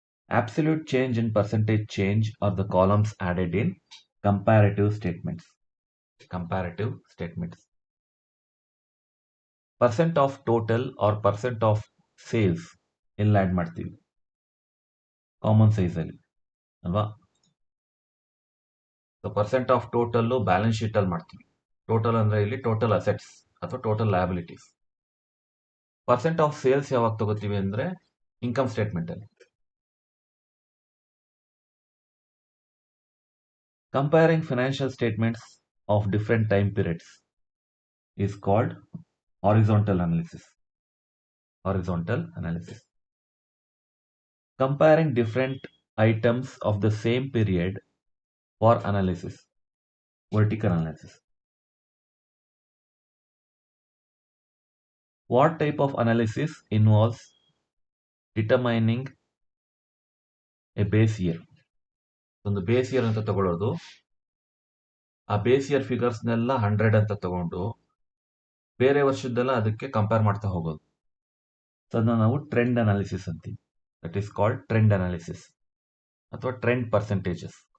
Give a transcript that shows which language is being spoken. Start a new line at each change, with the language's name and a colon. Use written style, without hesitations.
English: Absolute change and percentage change are the columns added in comparative statements. Comparative statements. Percent of total or percent of sales
Kannada: ಇಲ್ಲಿ add ಮಾಡ್ತೀವಿ common size ಅಲ್ಲಿ ಅಲ್ವಾ? So percent of total balance sheet ಅಲ್ಲಿ ಮಾಡ್ತೀವಿ. Total ಅಂದ್ರೆ ಇಲ್ಲಿ total assets ಅಥವಾ total liabilities. Percent of sales ಯಾವಾಗ ತಗೋತೀವಿ ಅಂದ್ರೆ ಇನ್ಕಮ್ ಸ್ಟೇಟ್ಮೆಂಟ್ ಅಲ್ಲಿ.
English: Comparing financial statements of different time periods is called horizontal analysis. Horizontal analysis. Comparing different items of the same period for analysis. Vertical analysis. What type of analysis involves determining a base year?
Kannada: ಒಂದು base year ಅಂತ ತಗೊಳ್ಳೋದು, ಆ base year ಫಿಗರ್ಸ್ನೆಲ್ಲ 100 ಅಂತ ತಗೊಂಡು ಬೇರೆ ವರ್ಷದ್ದೆಲ್ಲ ಅದಕ್ಕೆ compare ಮಾಡ್ತಾ ಹೋಗೋದು. ಅದನ್ನ ನಾವು ಟ್ರೆಂಡ್ ಅನಾಲಿಸಿಸ್ ಅಂತೀವಿ.
English: that is called trend analysis
Kannada: ಅಥವಾ ಟ್ರೆಂಡ್ ಪರ್ಸೆಂಟೇಜಸ್.